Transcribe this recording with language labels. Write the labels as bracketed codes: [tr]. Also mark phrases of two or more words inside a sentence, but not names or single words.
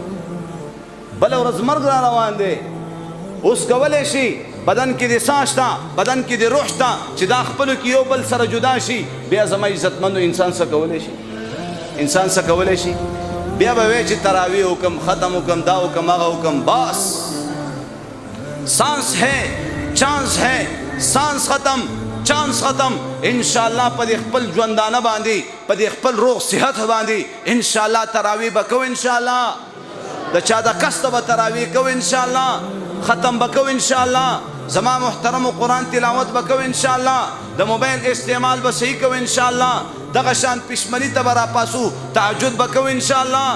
[ps] بله ورځ مرګ را روان دی، اوس کولی شي بدن کې د ساه شته، بدن کې د روح شته چې دا خپلو کې یو بل سره جدا شي. بیا زما عزتمندو انسان څه کولی شي؟ انسان څه کولی شي؟ بیا به وایي چې تراویح وکم، ختم وکم، دا وکم، هغه وکم، بس [ur] سانس ہے، چانس ہے، سانس ختم، چانس ختم. [ps] انشاءاللہ په دې خپل ژوندانه باندې، په دې خپل روغ صحت باندې انشاءاللہ تراویح به کوو، انشاءاللہ د چا د کسته به تراویح کوو، انشاءاللہ ختم به کوو، انشاءاللہ زما محترمو قرآن تلاوت به کوو، انشاءاللہ د موبایل استعمال به صحیح کوو، انشاءاللہ دغه شان پشمني ته به راپاسو، تهجد به کوو، انشاءاللہ.